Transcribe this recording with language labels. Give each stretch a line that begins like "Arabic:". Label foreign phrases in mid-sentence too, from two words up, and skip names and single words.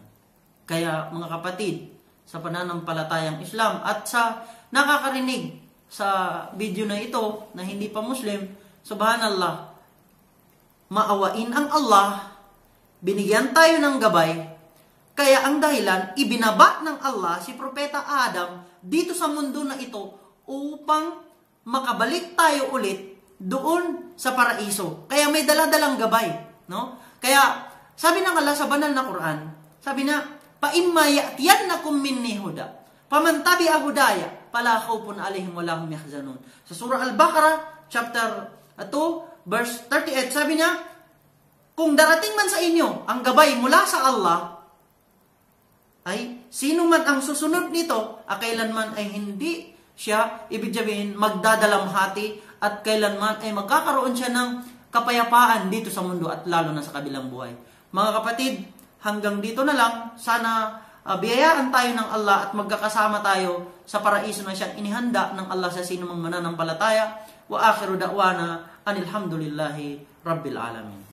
Filipino: Kaya mga kapatid, sa pananampalatayang Islam at sa nakakarinig sa video na ito na hindi pa Muslim, subhanallah, maawain ang Allah, binigyan tayo ng gabay, kaya ang dahilan, ibinaba ng Allah si Propeta Adam dito sa mundo na ito upang makabalik tayo ulit doon sa paraiso. Kaya may daladalang gabay, no? Kaya sabi ng Allah sa banal na Quran, sabi na,
Arabic: "فإما يأتينكم مني هدى فمن تبع هداي فلا خوف عليهم ولا هم يحزنون."
Filipino: Sa Surah Al-Baqarah
English: chapter 2 verse 38,
Filipino: sabi niya, kung darating man sa inyo ang gabay mula sa Allah, ay sino man ang susunod nito, kailanman ay hindi siya, ibig sabihin, magdadalamhati at kailanman ay magkakaroon siya ng kapayapaan dito sa mundo at lalo na sa kabilang buhay. Mga kapatid, hanggang dito na lang. Sana biyayaan tayo ng Allah at magkakasama tayo sa paraiso na siyang inihanda ng Allah sa sino mang mananampalataya.
Arabic: وآخر دعوانا أن الحمد لله رب العالمين.